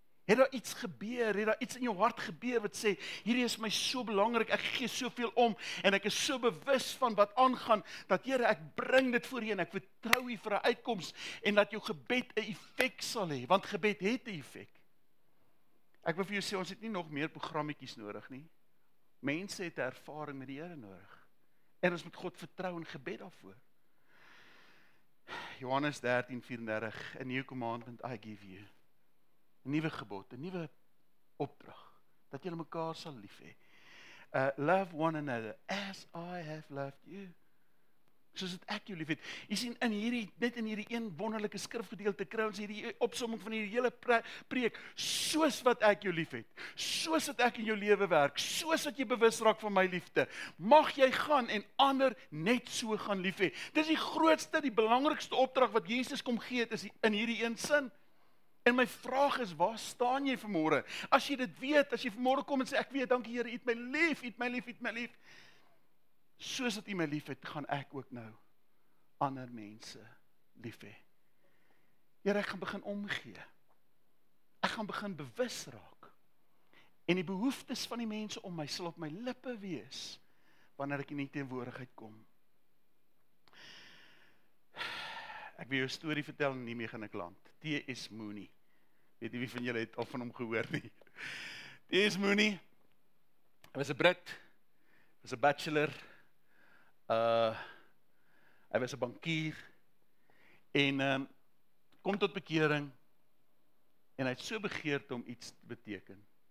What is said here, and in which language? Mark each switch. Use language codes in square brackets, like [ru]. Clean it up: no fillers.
[af] Het daar iets gebeur, het daar iets in jou hart gebeur wat sê, hierdie is my so belangrik, ek gee soveel om, en ek is so bewus van wat aangaan, dat Here, ek bring dit voor U, en ek vertrou U vir 'n uitkoms, en dat jou gebed 'n effek sal hê, want gebed het 'n effek. Ek wil vir jou sê, ons het nie nog meer programmetjies nodig nie. Mense het 'n ervaring met die Here nodig, en ons moet God vertrou in gebed daarvoor. [en] Johannes 13:34, a new commandment I give you. [af] 'n Nuwe gebod, 'n nuwe opdrag, dat julle mekaar sal lief hê. [en] Love one another as I have loved you. [af] Soos dat ek jou lief het. Jy sien, net in hierdie een wonderlike skrifgedeelte kry ons hierdie opsomming van hierdie hele preek, soos wat ek jou lief het, soos dat ek in jou lewe werk, soos dat jy bewus raak van my liefde, mag jy gaan en ander net so gaan lief hê. Dis die grootste, die belangrikste opdrag wat Jesus kom gee het, is in hierdie een sin. En my vraag is, waar staan jy vanmôre? As jy dit weet, as jy vanmôre kom en sê, ek weet, dankie Here, U het my lief, U het my lief, U het my lief. Soos dat U my lief het, gaan ek ook nou ander mense lief hê. Here, ek gaan begin omgee. Ek gaan begin bewus raak. En die behoeftes van die mense om my sal op my lippe wees, wanneer ek in die teenwoordigheid kom. Ek wil jou 'n storie vertel en hiermee gaan ek land. T.S. Mooney. Weet nie wie van julle het al van hom gehoor nie. T.S. Mooney, hy was 'n Brit, was 'n bachelor, hy was 'n bankier, en kom tot bekering, en hy het so begeerd om iets te beteken.